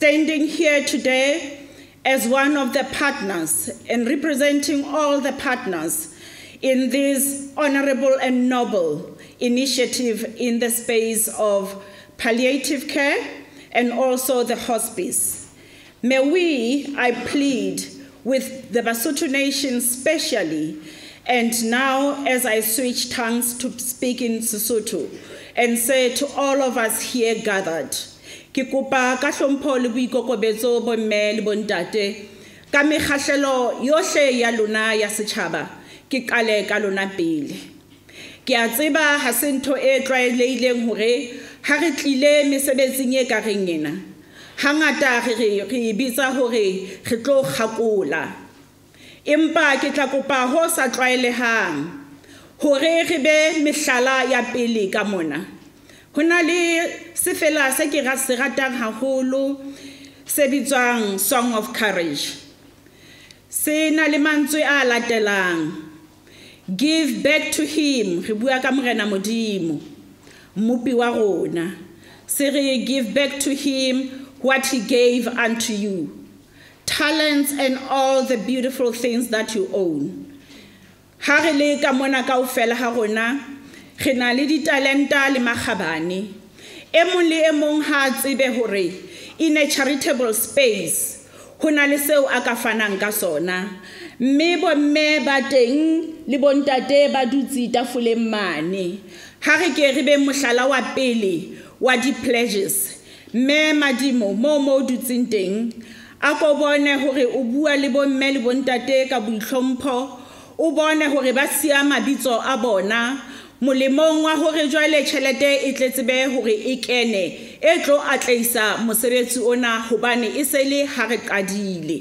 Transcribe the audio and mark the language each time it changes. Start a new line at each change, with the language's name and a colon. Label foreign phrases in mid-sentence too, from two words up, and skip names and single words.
English: Standing here today as one of the partners and representing all the partners in this honorable and noble initiative in the space of palliative care and also the hospice. May we, I plead with the Basotho nation especially, and now as I switch tongues to speak in Sesotho, and say to all of us here gathered,
Southern Sotho: ke kopa ka hlompho le boikokobetso bo mme le bontate ka mekgahlelo yohle ya lona ya setjhaba ke qale ka lona pele. Ke a tseba ha se ntho e tlwaelehileng hore ha re tlile mesebetsing e ka reng ena hangata re bitsa hore re tlo kgakola, empa ke tla kopa ho sa tlwaelehang hore re be mehlala ya pele ka mona. Ho na le sefela se ke se ratang haholo se bitswang Song of Courage. Se na le mantswe a latelang:
English: give back to him,
Southern Sotho: re bua ka Morena Modimo, mmupi wa rona. Se re
English: give back to him what he gave unto you, talents and all the beautiful things that you own.
Southern Sotho: Ha re le ka mona kaofela ha rona re na le ditalenta le makgabane. E mong le e mong ha tsebe hore
English: in a charitable space
Southern Sotho: ho na le seo a ka fanang ka sona. Mme bomme ba teng le bontate ba dutse tafoleng mane. Ha re ke re be mohlala wa pele wa di-pleasures, mme Madimo mo dutseng teng a ko bone hore o bua le bomme le bontate ka boitlhompho, o bone hore ba sia mabitso a bona molemong wa hore jwale tjhelete e tletsebe hore e kene e tlo atleisa mosebetsi ona hobane e se le ha re qadile.